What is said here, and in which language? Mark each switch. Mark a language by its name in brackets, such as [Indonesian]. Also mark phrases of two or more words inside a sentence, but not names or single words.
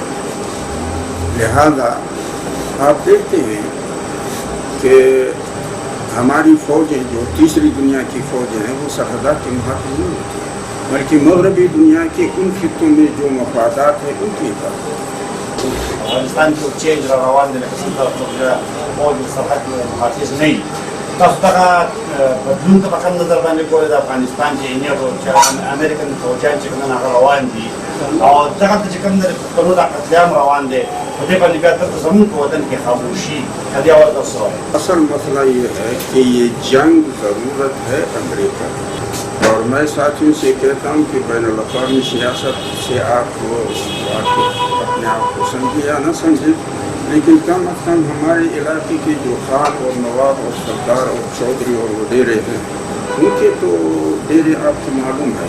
[Urdu] لہذا آپ دیکھتے ہیں کہ ہماری فوجیں جو تیسری دنیا کی فوجیں ہیں وہ سرحدات کے محافظ نہیں ہوتی، بلکہ مغربی دنیا کے ان خطوں میں جو مفادات ہیں ان کی حفاظت۔ [Pashto] افغانستان کې چینج را روان دی لکه څنګه چې فوج سرحد محافظ نه وي، تاسو دغه بدلون ته په کوم نظر باندې ګورئ؟ د افغانستان چې چې امریکن فوجیان چې کوم هغه روان دي او دغه چې کوم د پښتنو د قتلیام روان دی، په دې باندې بیا دلته زموږ په وطن کې خاموشي کدی اور تاسو وایي؟ [Urdu] اصل مسئلہ یہ ہے کہ یہ جنگ ضرورت ہے امریکہ کی، اور میں ساتھیوں سے کہتا ہوں کہ بین الاقوامی سیاست سے آپ اپنے آپ کو سمجھیں یا نہ سمجھیں، لیکن کم از کم ہمارے علاقے کے جو خان اور نواب اور سردار اور چودھری اور وڈیرے ہیں ان کے تو ڈیرے آپ کو معلوم ہے۔